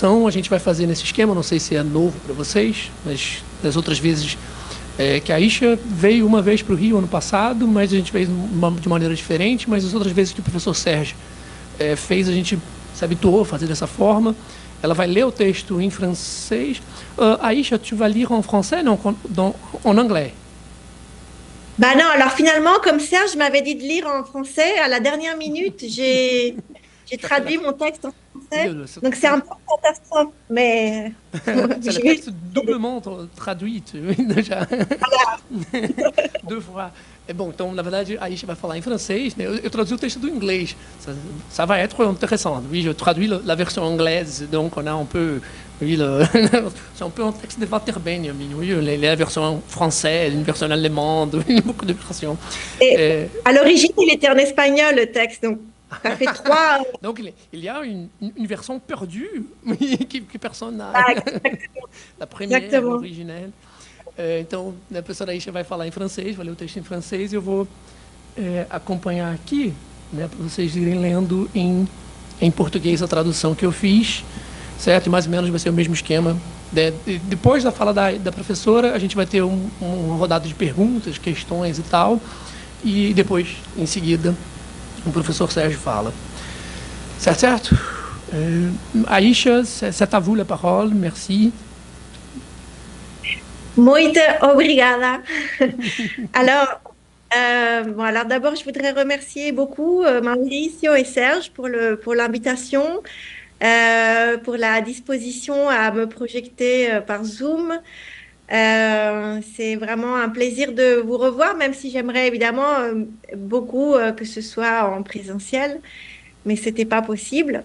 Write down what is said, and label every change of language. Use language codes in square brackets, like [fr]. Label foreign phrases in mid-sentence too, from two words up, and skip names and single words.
[pt] A gente vai fazer nesse esquema, não sei se é novo para vocês, mas das outras vezes que a Aisha veio uma vez para o Rio ano passado, mas a gente fez de maneira diferente, mas as outras vezes que o professor Sérgio fez, a gente se habituou a fazer dessa forma. Ela vai ler o texto em francês. [fr] Aisha, tu vas lire en français, non, en anglais? Bah non, alors finalement, comme Serge m'avait dit de lire en français, à la dernière minute, j'ai traduit mon texte en français. Donc c'est un peu une catastrophe, mais C'est le je vais texte doublement traduit, [pt] já duas fois. Bom, então, na verdade, a Aisha vai falar em francês, né? Eu traduzi o texto do inglês. [fr] Ça va être intéressant. Oui, je traduis la version anglaise, donc on a un peu... Oui, c'est un peu un texte de Walter Benjamin, oui, la version française, une version allemande, beaucoup de versions. Et à l'origine, il était en espagnol, le texte, donc ça fait trois. Donc, il y a une version perdue que personne n'a. Ah, La première, exactement. originelle. [pt] Então, a professora Aisha vai falar em francês, vai ler o texto em francês e eu vou acompanhar aqui, né, para vocês irem lendo em português a tradução que eu fiz, certo? E mais ou menos vai ser o mesmo esquema. Depois da fala da professora, a gente vai ter uma rodada de perguntas, questões e tal, e depois, em seguida, o professor Sérgio fala. Certo? [fr] Aisha, c'est à vous la parole, merci. [pt] Muito obrigada. [fr] Alors, bon, alors d'abord, je voudrais remercier beaucoup Mauricio et Serge pour l'invitation, pour la disposition à me projeter par Zoom. C'est vraiment un plaisir de vous revoir, même si j'aimerais évidemment beaucoup que ce soit en présentiel, mais c'était pas possible.